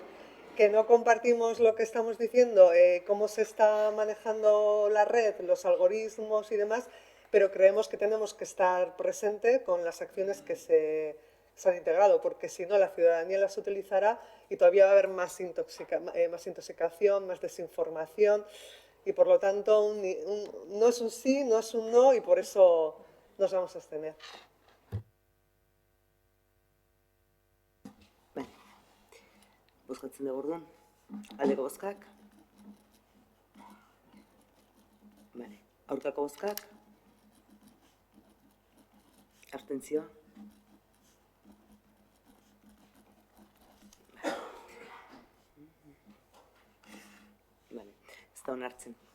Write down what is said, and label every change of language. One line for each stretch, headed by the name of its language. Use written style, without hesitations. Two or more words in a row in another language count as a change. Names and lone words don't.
Spanish: que no compartimos lo que estamos diciendo, cómo se está manejando la red, los algoritmos y demás, pero creemos que tenemos que estar presente con las acciones que se han integrado, porque si no la ciudadanía las utilizará y todavía va a haber más intoxicación, más desinformación, y por lo tanto no es un sí, no es un no, y por eso nos vamos a abstener.
Basque: Bozkatzen dugu orduan. Aldeko bozkak. Aurkako bozkak. Abstentzioa. Ez da onartzen.